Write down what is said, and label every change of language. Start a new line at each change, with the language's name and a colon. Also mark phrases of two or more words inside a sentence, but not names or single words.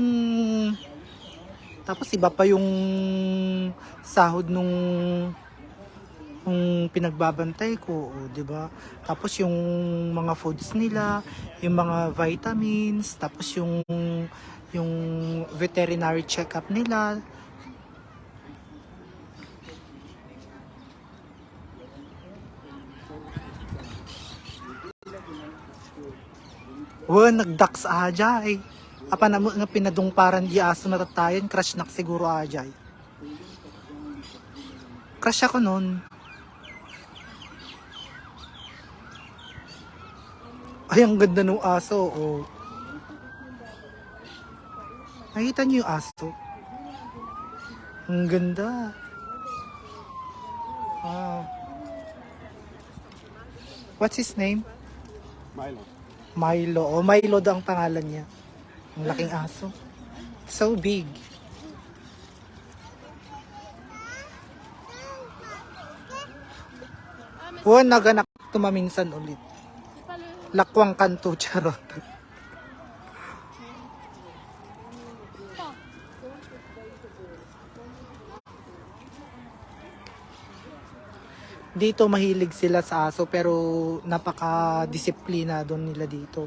Filipino: Tapos iba pa yung sahod nung pinagbabantay ko, di ba? Tapos yung mga foods nila, yung mga vitamins, tapos yung
English: veterinary check-up
Filipino: nila.
Iloko: Nagdaks ajay. Apa na nga pinadungparan di aso na tatayan, crush nak siguro ajay.
Filipino: Crush ako nun. Ay, ang ganda ng aso, oh. Nakita niyo yung aso? Ang ganda. Ah.
English: What's his name? Milo. Milo.
Filipino: Oh, Milo daw ang pangalan niya. Ang laking aso.
English: It's so big.
Filipino: Oh, naganak tumaminsan ulit. Lakwang kanto, charot. Dito mahilig sila sa aso pero napaka-disiplinado nila dito.